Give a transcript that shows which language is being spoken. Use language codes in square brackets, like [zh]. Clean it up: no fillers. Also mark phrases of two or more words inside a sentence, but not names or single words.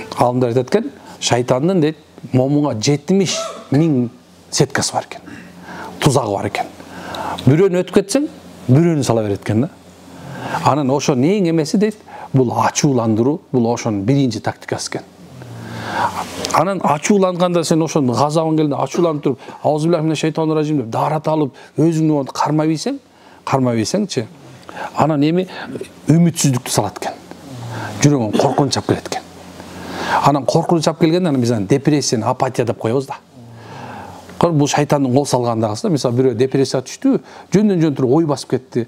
[kk] Ғалымдар айтады екен, шайтанның дейді, момынға 70.000 сеткасы бар екен, тузағы бар екен. Бүрені өтіп кетсең, бүрені сала береді екен да. [ky] Анан ошонун эң эмеси дейт, бул ачууландыруу, бул ошонун биринчи тактикасы экен. Анан ачууланганда сен ошонун газабың келгенде ачууланып туруп, [ar] أعوذ بالله من الشيطان الرجيم [ky] деп дарат алып, өзүңдү кармай бейсеңчи, анан эми үмүтсүздүктү салат экен. Жүрөгүң коркунуч чап келет экен. Анан коркунуч чап келгенде анан биз депрессия, апатия деп коебуз да. Бул шайтандын кол салгандагысы. Мисалы бирөө депрессияга түштү, жөндөн туруп ой басып кетти.